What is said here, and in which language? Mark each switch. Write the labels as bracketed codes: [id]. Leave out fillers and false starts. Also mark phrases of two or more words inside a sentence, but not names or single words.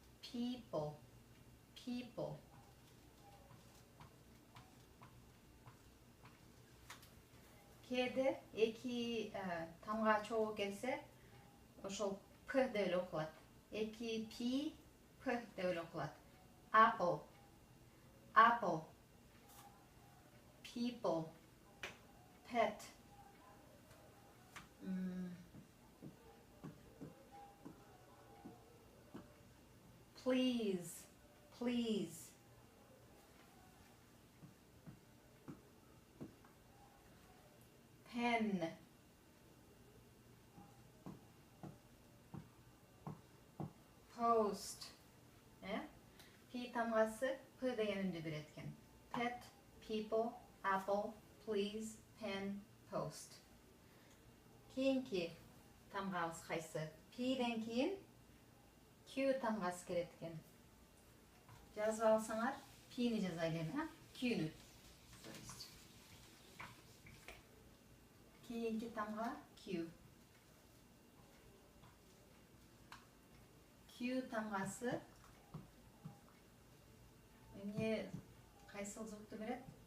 [ky] Кээде эки тамга чогуу келсе, ошол P деп эле окулат. Эки P деп эле окулат. [en] Apple. People. Pet. Please. Pen. Post. [ky] P тамгасы P деген үндү берет экен. [en] Pet, people, apple, please, pen, post. [ky] Кийинки тамгабыз кайсы? P'ден кийин Q тамгасы келет экен. Жазып алсаңар, P'ни жазайлы эми, Q'нү. Кийинки тамга Q. Q тамгасы эмне кайсыл звукту берет?